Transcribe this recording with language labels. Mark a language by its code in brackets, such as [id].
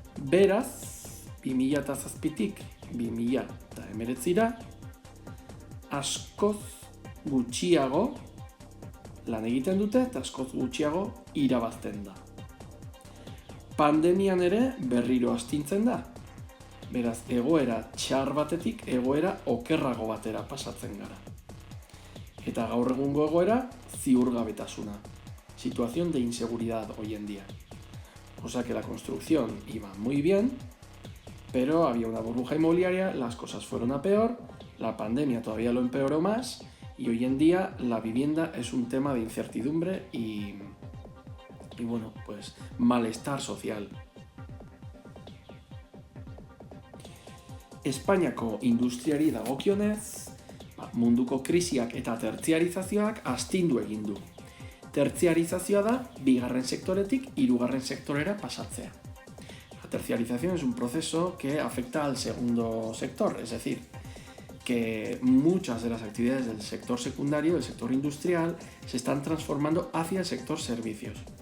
[eu] Beraz, 2007tik 2019ra askoz gutxiago lan egiten dute eta askoz gutxiago irabazten da. Pandemian ere berriro astintzen da. Beraz, egoera txar batetik egoera okerrago batera pasatzen gara. Eta gaur egungo egoera ziurgabetasuna. [es] Situación de inseguridad hoy en día. O sea que la construcción iba muy bien, pero había una burbuja inmobiliaria, las cosas fueron a peor, la pandemia todavía lo empeoró más y hoy en día la vivienda es un tema de incertidumbre y bueno, pues malestar social. [eu] Espainiako industriari dagokionez, munduko krisiak eta tertziarizazioak astindu egin du. Tertziarizazioa da bigarren sektoretik hirugarren sektorera pasatzea. [es] La terciarización es un proceso que afecta al segundo sector, es decir, que muchas de las actividades del sector secundario, del sector industrial, se están transformando hacia el sector servicios.